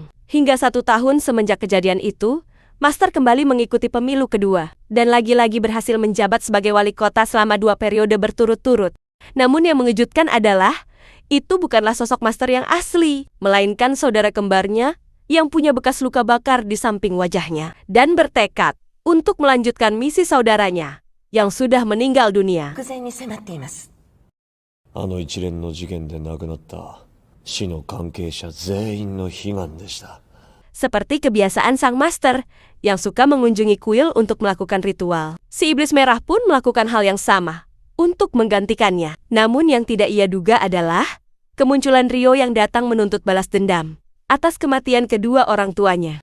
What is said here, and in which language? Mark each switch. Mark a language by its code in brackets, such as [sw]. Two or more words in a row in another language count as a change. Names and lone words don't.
[id] Hingga 1 tahun semenjak kejadian itu, Master kembali mengikuti pemilu kedua, dan lagi-lagi berhasil menjabat sebagai wali kota selama 2 periode berturut-turut. Namun yang mengejutkan adalah, itu bukanlah sosok Master yang asli, melainkan saudara kembarnya yang punya bekas luka bakar di samping wajahnya, dan bertekad untuk melanjutkan misi saudaranya yang sudah meninggal dunia. [ja] あの一連の事件で亡くなった死の関係者全員の悲願でした。 [id] Seperti kebiasaan sang master yang suka mengunjungi kuil untuk melakukan ritual. Si iblis merah pun melakukan hal yang sama untuk menggantikannya. Namun yang tidak ia duga adalah kemunculan Ryo yang datang menuntut balas dendam atas kematian kedua orang tuanya.